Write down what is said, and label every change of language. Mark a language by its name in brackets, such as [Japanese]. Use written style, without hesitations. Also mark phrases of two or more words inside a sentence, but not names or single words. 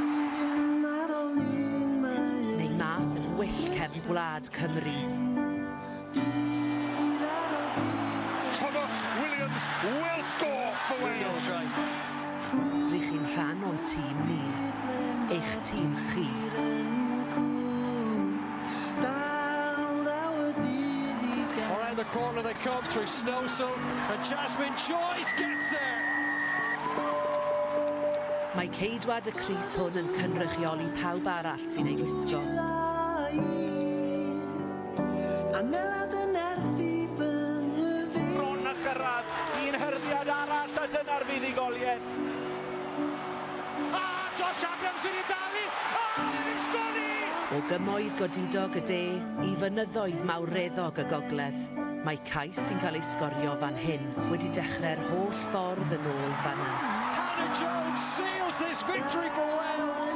[Welsh] Neu mas yn wyll cefn gwlad Cymru. [English] Thomas Williams will score for Wales. [Welsh] Rydych chi'n rhan o'n tîm ni, eich tîm chi. [English] Around the corner they come through Snowsell, and Jasmine Joyce gets there. [Welsh] Mae ceidwad y crys hwn yn cynrychioli pawb arall sy'n ei wisgo. Bron a chyrraedd, un hyrddiad arall a dyna'r fuddugoliaeth. Josh Adams wedi dalu, yn sgoni! O gymoedd godidog y de i fynyddoedd mawreddog y gogledd, mae cais sy'n cael ei sgorio fan hyn wedi dechrau'r holl ffordd yn ôl fanna. [English] Hannah Jones seals this victory for Wales.